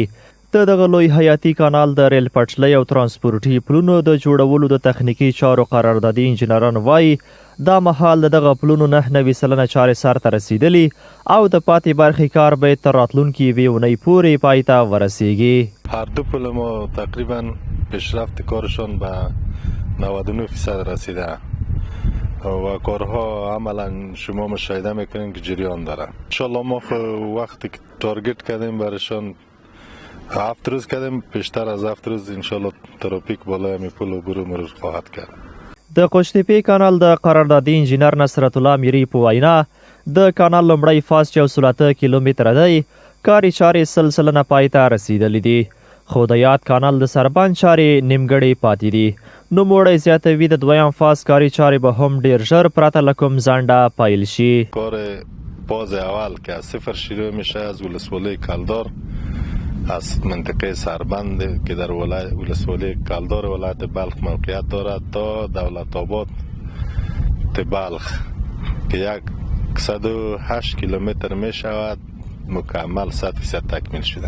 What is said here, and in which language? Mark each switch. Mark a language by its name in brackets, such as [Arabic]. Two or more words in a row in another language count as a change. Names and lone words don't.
[Pashto] د دغه لوی حیاتي کانال د ریل پټلۍ او ترانسپورټي پلونو د جوړولو د تخنیکي چارو قراردادي انجینران وایي دا مهال دغه پلونو 99 چارې سر ته رسیدلي او د پاتې برخې کار به تر راتلونکي یوې اونۍ پورې پای ته ورسیږي. [Persian] هر دو پل ما تقریبا پیشرفت کارشان به 99% رسیده و کارها عملا شما مشاهده میکنین که جریان داره. انشالله ما وقتی که تارگت کردیم برشان 7 روز کردیم، بیشتر از 7 روز انشالله ترافیک بالای همی پل عبور مرور خواهد کرد. [Pashto] د قوشتېپې کانال د قراردادي انجینر نصرت الله میری په وینا د کانال لومړی فاز 408 کیلومتره دی، کاري چارې سلسله پای ته رسیدلې دي، خو د یاد کانال د سربند چارې نیمګړې پاتې دي. نوموړی زیاتوي د دویم فاز کاري چارې به هم ډیر ژر پرته له کوم ځنډه پیل شي. [Persian] کار فاز اول که از صفر شروع میشه از ولسوالی کلدار از منطقه سربند که در ولسوالی کلدار ولایت بلخ موقعیت دارد تا دولت آباد بلخ که 108 کیلومتر می شود مکمل 100% تکمیل شده.